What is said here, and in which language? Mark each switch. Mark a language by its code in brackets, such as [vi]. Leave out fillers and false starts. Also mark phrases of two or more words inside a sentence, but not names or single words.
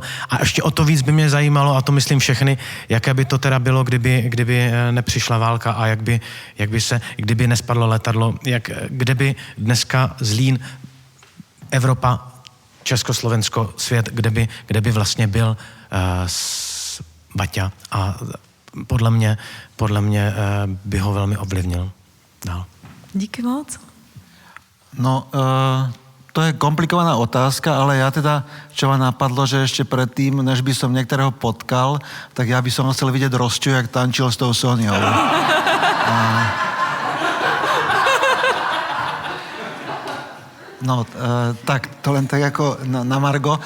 [cs] A ještě o to víc by mě zajímalo, a to myslím všechny, jaké by to teda bylo, kdyby nepřišla válka a kdyby nespadlo letadlo, kde by dneska Zlín, Evropa, Československo, svět, kde by vlastně byl Baťa a podle mě by ho velmi ovlivnil. Dál. Díky moc. No, [sk] to je komplikovaná otázka, ale ja teda, čo ma napadlo, že ešte predtým, než by som niektorého potkal, tak ja by som chcel vidieť Rosťu, jak tančil s tou Soniou. Tak to len tak ako na margo.